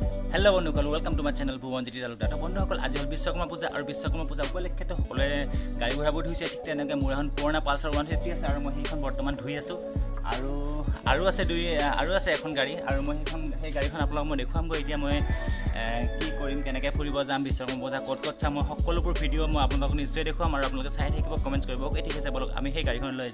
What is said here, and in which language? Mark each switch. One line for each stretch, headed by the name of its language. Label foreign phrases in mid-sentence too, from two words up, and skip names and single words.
Assamese: हेलो बंधुসকল
English: welcome to my channel
Assamese: भुवनज्योति तालुकदार बंधुসকল আজি হল বিশ্বকৰ্মা পূজা আৰু বিশ্বকৰ্মা পূজা উপলক্ষে সকলে গাড়ী ঘোঁৰাবোৰ ধুইছে ঠিক তেনেকৈ মোৰ এখন পুৰণা পালচাৰ 150 আছে আৰু মই সেইখন বৰ্তমান ধুই আছো আৰু আছে এখন গাড়ী আৰু মই সেই গাড়ীখন আপোনালোকক মই দেখুৱামগৈ এতিয়া মই কি কৰিম কেনেকৈ ফুৰিব যাম বিশ্বকৰ্মা পূজা ক'ত চাম মই সকলোবোৰ ভিডিঅ' মই আপোনালোকক নিশ্চয় দেখুৱাম আৰু আপোনালোকে চাই থাকিব কমেণ্ট কৰিব অ'কে ঠিক আছে বলক আমি সেই গাড়ীখন লৈ